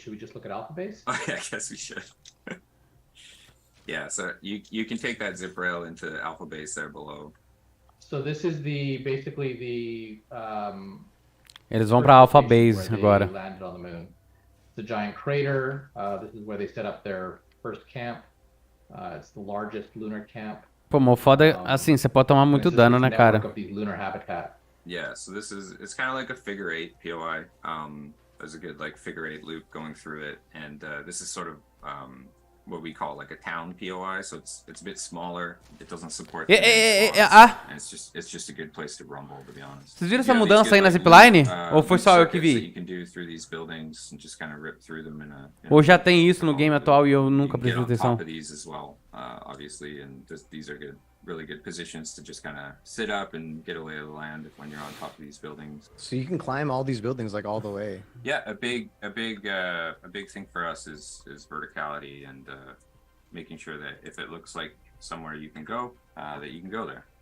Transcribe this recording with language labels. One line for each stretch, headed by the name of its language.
English: Should we just look at Alpha Base? Oh, yeah, I guess we should. Yeah, so you can take that zip rail into Alpha Base there below. So this is basically the
Portuguese: Eles vão para Alpha Base agora.
English: Landed on the moon. It's a giant crater. This is where they set up their first camp. It's the largest lunar camp.
Portuguese: Pô, o foda assim, você pode tomar muito dano, né, cara?
English: Yeah, so it's kind of like a figure 8 POI. There's a good like figure 8 loop going through it, and this is sort of what we call like a town POI. So it's a bit smaller. It doesn't support. And it's just a good place to rumble, to be honest.
Portuguese: Vocês viram essa mudança aí na zipline? Ou foi só eu que vi?
English: You can do through these buildings and just kind of rip through them in a.
Portuguese: Ou já tem isso no game atual e eu nunca prestei atenção.
English: These as well, obviously, and these are good. Really good positions to just kind of sit up and get a lay of the land when you're on top of these buildings. So you can climb all these buildings like all the way. Yeah, a big thing for us is verticality and making sure that if it looks like somewhere you can go, that you can go there.